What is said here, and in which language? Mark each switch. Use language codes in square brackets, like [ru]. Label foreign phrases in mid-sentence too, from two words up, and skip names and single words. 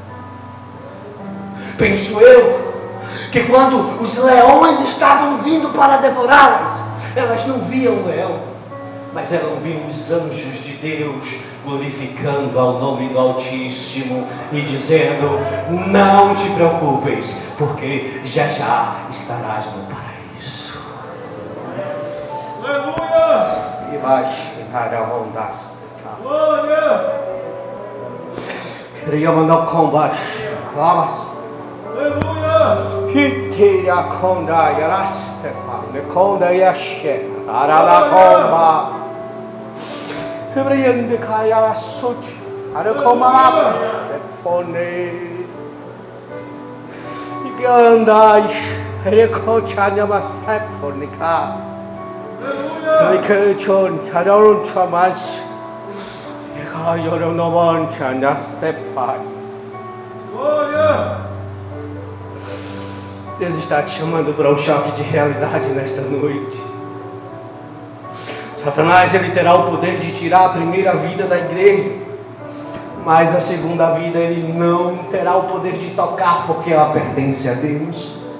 [pt] Penso eu, que quando os leões estavam vindo para devorá-las, elas não viam o leão, mas elas viam os anjos de Deus glorificando ao nome do Altíssimo e dizendo, não te preocupes, porque já já estarás no paraíso. Aleluia! E vai chegar a onda. Glória! Queria mandar combate. Vamos. Aleluia! Que tira conda yaraste, ne conda yashe, arala comba. Hebraiende kaya suci, ada komala fone. Igandai, rekochanya mastai fornika. Rikechon chararun chamas. Eka yoronovan chanya stepai. Glória! Deus está te chamando para um choque de realidade nesta noite. Satanás, ele terá o poder de tirar a primeira vida da igreja, mas a segunda vida ele não terá o poder de tocar, porque ela pertence a Deus.